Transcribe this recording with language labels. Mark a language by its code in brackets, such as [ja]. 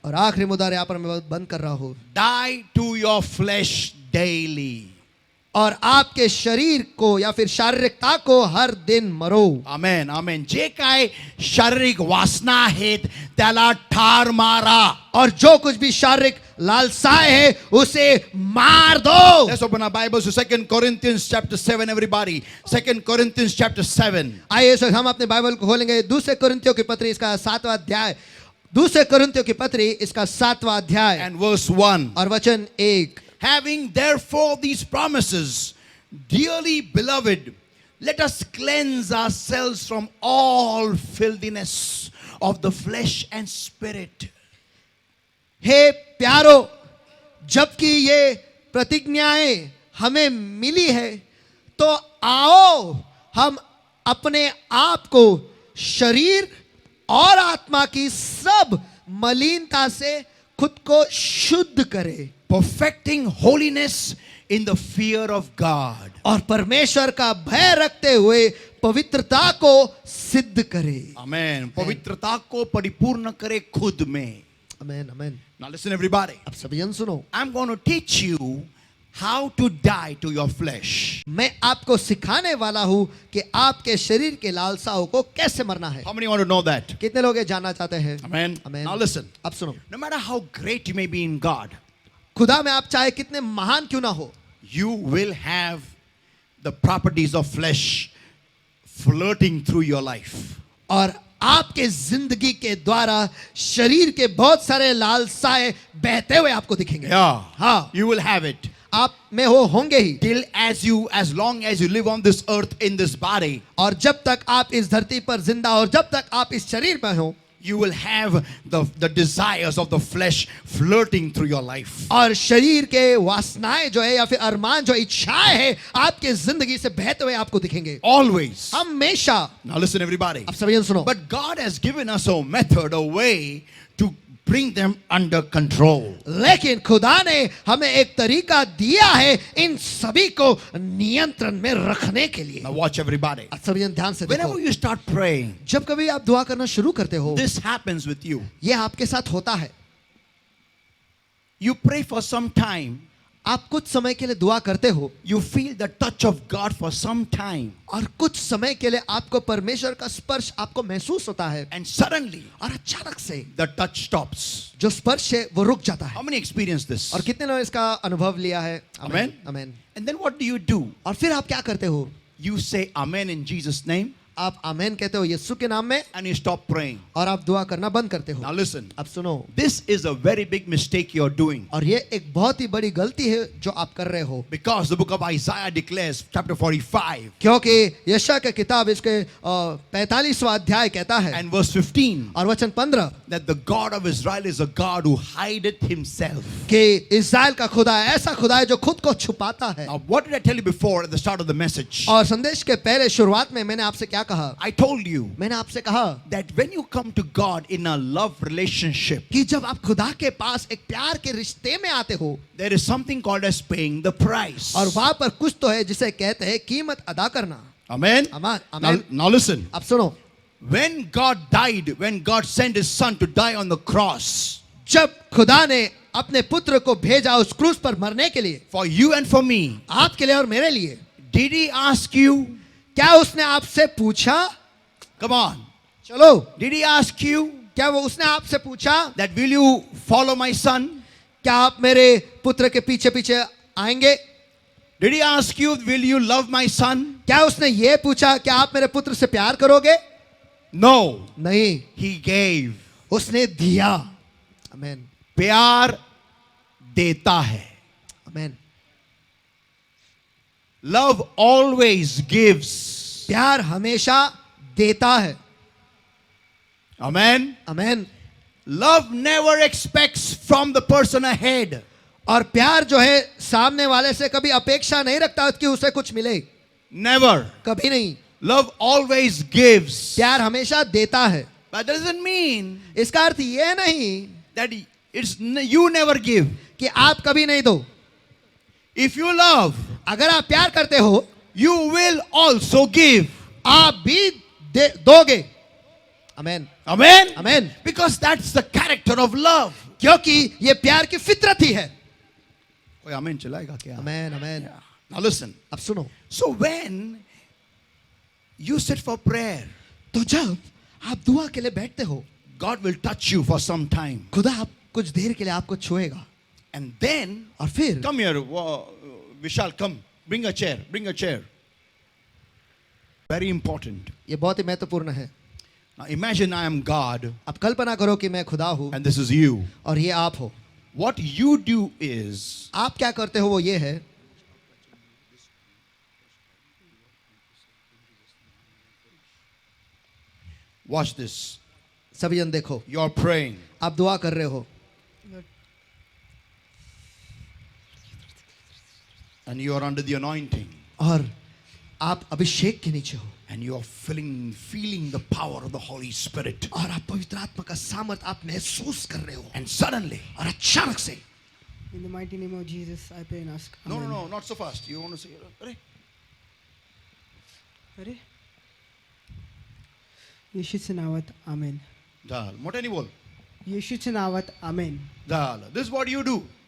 [hi] और आखिरी मुद्दा यहाँ पर मैं बंद कर रहा हूँ। [en] Die to your flesh daily. [hi] और आपके शरीर को या फिर शारीरिकता को हर दिन मरो। आमेन आमेन. [mr] जे काय शारीरिक वासना आहेत त्याला ठार मारा. [hi] और जो कुछ भी शारीरिक लालसाएं है उसे मार दो। [en] Let's open our Bibles to 2 Corinthians chapter 7, everybody. 2 Corinthians chapter 7. [hi] आइए सर हम अपने बाइबल को खोलेंगे। दूसरे कोरिन्थियों की पत्री इसका 7वां अध्याय। दूसरे कोरिन्थियों की पत्री इसका 7वां अध्याय [en] And verse 1. [hi] और वचन 1। [en] Having therefore these promises, Dearly beloved, let us cleanse ourselves from all filthiness of the flesh and spirit. [hi] हे प्यारो, जबकि ये प्रतिज्ञाएं हमें मिली है, तो आओ हम अपने आप को शरीर और आत्मा की सब मलिनता से खुद को शुद्ध करें, [en] Perfecting holiness in the fear of God. [hi] और परमेश्वर का भय रखते हुए पवित्रता को सिद्ध करें. [en] Amen. [hi] पवित्रता को परिपूर्ण करे खुद में. आमेन, आमेन. [en] Now listen everybody. [hi] अब सभी जन सुनो, [en] I'm going to teach you how to die to your flesh. [hi] मैं आपको सिखाने वाला हूं कि आपके शरीर के लालसाओं को कैसे मरना है. [en] How many want to know that? [hi] कितने लोग ये जानना चाहते हैं? [en] Amen. [hi] आमेन. [en] Now listen. [hi] अब सुनो, [en] No matter how great you may be in God, [hi] खुदा में आप चाहे कितने महान क्यों ना हो, [en] you will have the properties of flesh flirting through your life. [hi] और आपके जिंदगी के द्वारा शरीर के बहुत सारे लालसाएं बहते हुए आपको दिखेंगे. [en] Yeah. [hi] हाँ, [en] You will have it. [hi] आप में हो होंगे ही. [en] Till as long as you live on this earth in this body, [hi] और जब तक आप इस धरती पर जिंदा और जब तक आप इस शरीर में हो, [en] you will have the desires of the flesh flirting through your life. [hi] और शरीर के वासनाएं जो है या फिर अरमान जो इच्छाएं है आपके जिंदगी से बहते हुए आपको दिखेंगे [en] Always. [hi] हमेशा. [en] Now listen everybody. [hi] अब सभी जन सुनो, [en] But God has given us a method, a way to bring them under control. [hi] लेकिन खुदा ने हमें एक तरीका दिया है इन सभी को नियंत्रण में रखने के लिए. [en] Now watch everybody. [hi] अब सभी जन ध्यान से देखो, [en] Whenever you start praying, [hi] जब कभी आप दुआ करना शुरू करते हो, [en] this happens with you. [hi] ये आपके साथ होता है. [en] You pray for some time. [hi] आप कुछ समय के लिए दुआ करते हो [en] You feel the touch of God for some time. [hi] और कुछ समय के लिए आपको परमेश्वर का स्पर्श आपको महसूस होता है, [en] And suddenly, [hi] और अचानक से [en] the touch stops. [hi] जो स्पर्श है वो रुक जाता है. [en] How many experience this? [hi] और कितने लोग इसका अनुभव लिया है? [en] Amen. [hi] Amen. [en] And then what do you do? [hi] और फिर आप क्या करते हो? [en] You say Amen in Jesus' name [hi] आप आमेन कहते हो यीशु के नाम में, [en] and you stop praying. [hi] और आप दुआ करना बंद करते हो. [en] Now listen. [hi] अब सुनो, [en] This is a very big mistake you're doing. [hi] और ये एक बहुत ही बड़ी गलती है जो आप कर रहे हो. [en] Because the book of Isaiah declares, chapter 45 [hi] क्योंकि यशायाह की किताब इसके 45वां अध्याय कहता है [en] and verse 15, [hi] और वचन 15 [en] that the God of Israel is a God who hideth himself. [hi] कि इस्राएल का खुदा ऐसा खुदा है जो खुद को छुपाता है. [en] Now, what did I tell you before at the start of the message? [hi] और संदेश के पहले शुरुआत में मैंने आपसे क्या कहा? [en] I told you [hi] मैंने आपसे कहा [en] that when you come to God in a love relationship, [hi] कि जब आप खुदा के पास एक प्यार के रिश्ते में आते हो, [en] there is something called as paying the price. [hi] और वहां पर कुछ तो है जिसे कहते हैं कीमत अदा करना. [en] Amen? [hi] आमेन, [en] Now, [hi] आमेन. [en] now listen. [hi] अब सुनो, [en] When God died, when God sent his son to die on the cross [hi] जब खुदा ने अपने पुत्र को भेजा उस क्रूस पर मरने के लिए, [en] for you and for me, [hi] आपके लिए और मेरे लिए, [en] did he ask you? [hi] क्या उसने आपसे पूछा? [en] Come on. [hi] चलो, [en] Did he ask you [hi] क्या वो उसने आपसे पूछा [en] that will you follow my son? [hi] क्या आप मेरे पुत्र के पीछे पीछे आएंगे? [en] Did he ask you, will you love my son? [hi] क्या उसने ये पूछा क्या आप मेरे पुत्र से प्यार करोगे? [en] No. [hi] नहीं, [en] He gave. [hi] उसने दिया. आमेन, प्यार देता है. आमेन. [en] Love always gives. [hi] प्यार हमेशा देता है. [en] Amen. [hi] Amen. [en] Love never expects from the person ahead. [hi] और प्यार जो है सामने वाले से कभी अपेक्षा नहीं रखता कि उसे कुछ मिले. [en] Never. [hi] कभी नहीं. [en] Love always gives. [hi] प्यार हमेशा देता है. [en] But that doesn't mean [hi] इसका अर्थ ये नहीं [en] that you never give. [hi] कि आप कभी नहीं दो. [en] If you love, [hi] अगर आप प्यार करते हो, [en] you will also give. [hi] आप भी दोगे. आमेन, [en] Amen. [hi] Amen. [en] Because that's the character of love. [hi] क्योंकि ये प्यार की फितरत ही है. कोई amen चलाएगा क्या? आमेन, आमेन. [en] Now listen. [hi] अब सुनो, [en] So when you sit for prayer, [hi] तो जब आप दुआ के लिए बैठते हो, [en] God will touch you for some time. [hi] खुदा आप कुछ देर के लिए आपको छुएगा. [en] And then, [hi] और फिर [en] come here, Vishal, come. Bring a chair. Bring a chair. Very important. [hi] ये बहुत ही महत्वपूर्ण है. [en] Now imagine I am God [hi] आप कल्पना करो कि मैं खुदा हूँ [en] and this is you. [hi] और ये आप हो. [en] What you do is, [hi] आप क्या करते हो वो ये है [en] Watch this. [hi] सभी जन देखो, [en] You're praying. [hi] आप दुआ कर रहे हो [en] And you're under the anointing. [hi] और आप अभिषेक के नीचे हो [en] And you're feeling the power of the Holy Spirit. [hi] और आप पवित्र आत्मा का सामर्थ आप महसूस कर रहे हो [en] And suddenly, [hi] और अचानक से [en] In the mighty name of Jesus, I pray and ask. no, Amen. not so fast. You want to say, "Arey." [mr] अरे येशूच्या नावात आमेन. Dal. मोठ्याने बोल. येशूच्या नावात आमेन. [en] Dal. This is what you do.